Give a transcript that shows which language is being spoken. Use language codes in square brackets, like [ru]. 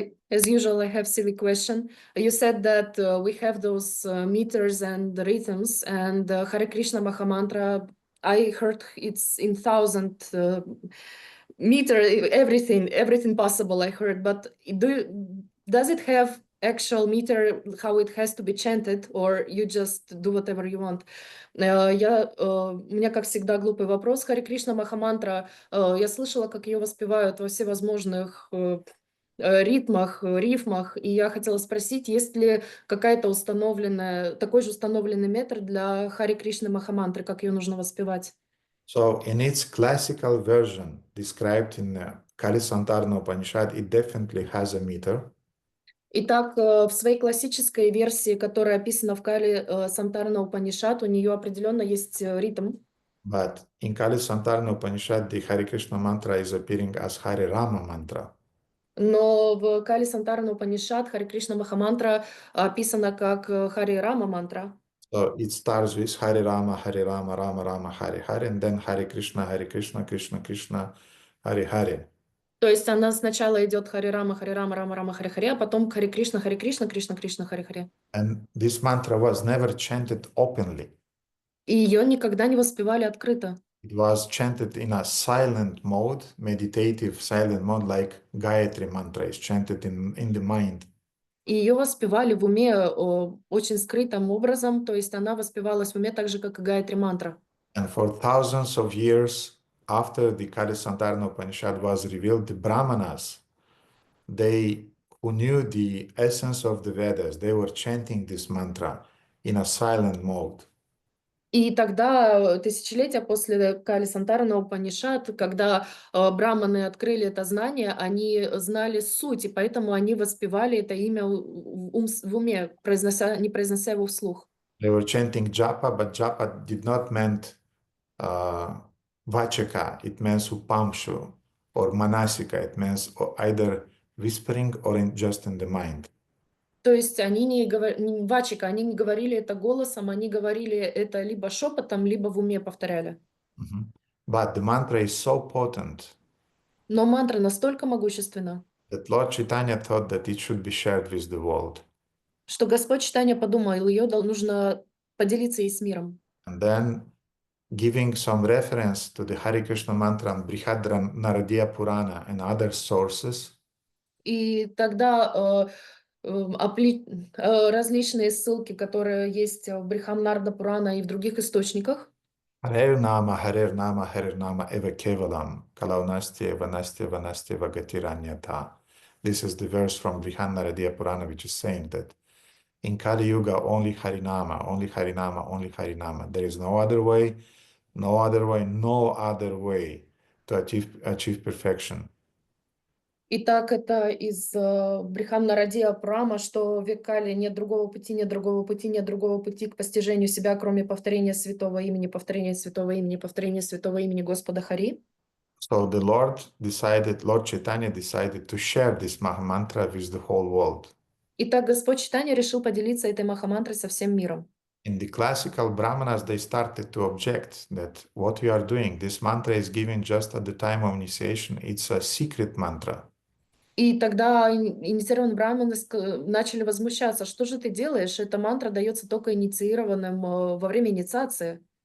[en] As usual, I have silly question. You said that we have those meters and rhythms, and Hare Krishna Mahamantra, I heard it's in 1,000 meter, everything possible I heard, but does it have actual meter, how it has to be chanted, or you just do whatever you want? [ru] У меня, как всегда, глупый вопрос. Харе Кришна Махамантра, я слышала, как ее воспевают во всевозможных ритмах, рифмах, и я хотела спросить, есть ли какая-то такой же установленный метр для Харе Кришны Махамантры, как ее нужно воспевать? [en] So in its classical version described in Kali Santarna Upanishad, it definitely has a meter. [ru] Итак, в своей классической версии, которая описана в Кали Сантарна Упанишад, у нее определенно есть ритм. [en] But in Kali Santarna Upanishad, the Hare Krishna mantra is appearing as Hare Rama mantra. [ru] Но в Кали Сантарна Упанишад Харе Кришна Махамантра описана как Харе Рама мантра. [en] So it starts with Hare Rama, Rama Rama, Hare Hare, and then Hare Krishna, Krishna Krishna, Hare Hare. [ru] То есть она сначала идет Харе Рама, Рама Рама, Харе Харе, а потом Харе Кришна, Кришна Кришна, Харе Харе. [en] And this mantra was never chanted openly. [ru] И ее никогда не воспевали открыто. [en] It was chanted in a silent mode, meditative silent mode, like Gayatri mantra is chanted in the mind. [ru] И ее воспевали в уме очень скрытым образом, то есть она воспевалась в уме так же, как и Гайатри мантра. [en] And for thousands of years after the Kali Santarna Upanishad was revealed, the Brahmanas, who knew the essence of the Vedas, they were chanting this mantra in a silent mode. [ru] И тогда, тысячелетия после Кали Сантарна Упанишад, когда браманы открыли это знание, они знали суть, и поэтому они воспевали это имя в уме, не произнося его вслух. [en] They were chanting japa, but japa did not mean vachaka, it means upamshu, or manasika, it means either whispering or just in the mind. [ru] То есть они не говорили это голосом, они говорили это либо шепотом, либо в уме повторяли. [en] But the mantra is so potent. [ru] Но мантра настолько могущественна, [en] That Lord Chaitanya thought that it should be shared with the world. [ru] Что Господь Чайтанья подумал, ее нужно поделиться и с миром. [en] And then giving some reference to the Hare Krishna mantra and Brihad Naradiya Purana and other sources. [ru] И тогда различные ссылки, которые есть в Брихам Нарада Пурана и в других источниках. [sa] Harer Nama, Eva Kevalam, Kalaunastya, Vanastya, Vagatiranyata. [en] This is the verse from Brihad Naradiya Purana, which is saying that in Kali Yuga, only Harinama, only Harinama, only Harinama. There is no other way, no other way to achieve perfection. [ru] Итак, это из Брихам Нарадия Пурана, что в Кали нет другого пути, нет другого пути, нет другого пути к постижению себя, кроме повторения святого имени, повторения святого имени, повторения святого имени Господа Хари. [en] So the Lord Chaitanya decided to share this Mahamantra with the whole world. [ru] Итак, Господь Чайтанья решил поделиться этой махамантрой со всем миром. [en] In the classical Brahmanas, they started to object that what we are doing, this mantra is given just at the time of initiation. It's a secret mantra. [ru] И тогда инициированные браманы начали возмущаться. Что же ты делаешь? Эта мантра дается только инициированным во время инициации.